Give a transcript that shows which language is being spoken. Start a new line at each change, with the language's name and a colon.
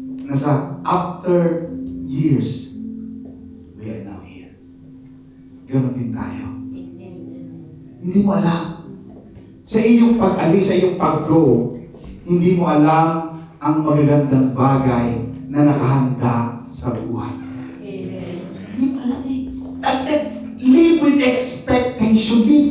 English: Nasa after years, we are now here.
Filipino: Ganon din tayo. Hindi mo alam. Sa iyong pag-alis, sa iyong pag-go, hindi mo alam ang magagandang bagay na nakahanda sa buhay. Hindi mo alam eh.
English: At live with expectation.